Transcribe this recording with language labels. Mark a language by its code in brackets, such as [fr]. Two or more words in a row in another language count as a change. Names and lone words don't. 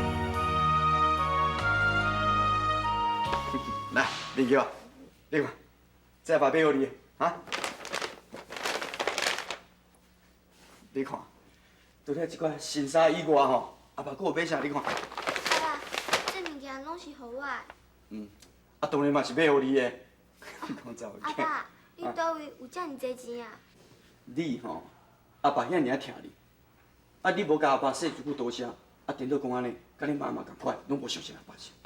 [nan] 来，林哥，林哥，这把买互你的，啊？你看，除了这款新衫以外吼，阿爸阁有买啥？你看。爸，这物件拢是互我的。当然嘛是买互你的。你讲走阿爸，你倒位有遮尔济钱啊？你吼，阿爸遐尔疼你，你无甲阿爸说一句多谢，颠倒讲安尼，甲你妈妈共款，拢无相信阿爸是。